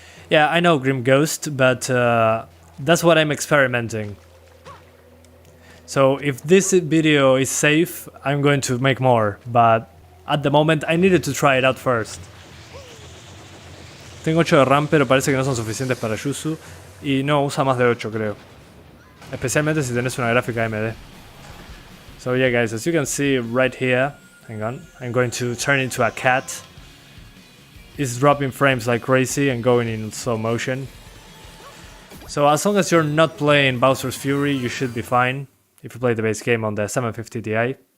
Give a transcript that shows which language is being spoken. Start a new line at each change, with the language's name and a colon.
English: Yeah, I know Grim Ghost, but that's what I'm experimenting. So if this video is safe, I'm going to make more, but at the moment I needed to try it out first.
Spanish: Tengo 8 de RAM, pero parece que no son suficientes para YUZU y no usa más de 8, creo. Especialmente si tenés una gráfica AMD.
English: So yeah guys, as you can see right here, hang on, I'm going to turn into a cat. It's dropping frames like crazy and going in slow motion. So as long as you're not playing Bowser's Fury, you should be fine if you play the base game on the 750 Ti.